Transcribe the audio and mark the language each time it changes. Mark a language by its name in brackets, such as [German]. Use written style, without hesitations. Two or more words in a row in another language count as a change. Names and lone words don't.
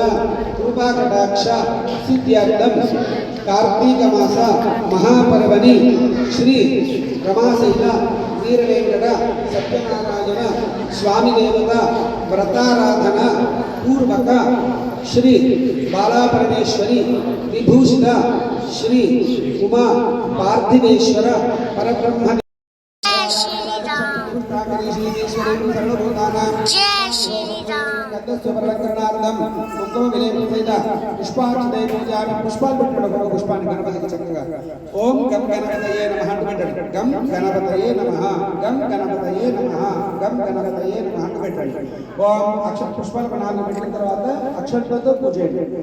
[Sanskrit] कृपा कटाक्ष सिद्ध्यर्थं कार्तिक मास महापर्वणि श्री रमासहित वीरवेंकट सत्यनारायण स्वामी देवता व्रताराधना पूर्वक श्री बालापरमेश्वरी विभूषित श्री उमा पार्थिवेश्वर परब्रह्म जय श्री राम। గంధస్వరకరణార్థం కుంకుమ విలేపన సహిత పుష్పార్చనై పూజామి. [Telugu] పుష్పాలు పెట్టడం ఒక పుష్పాన్ని గణపతికి చక్కగా [Sanskrit] ఓం గం గణపతయే నమః [Telugu] అంటూ పెట్టండి. [Sanskrit] గం గణపతయే నమః, గం గణపతయే నమః, గం గణపతయే నమః [Telugu] అంటూ పెట్టండి. ఓం అక్షర పుష్పాలు 4 పెట్టిన తర్వాత అక్షరాలతో పూజ చేయండి.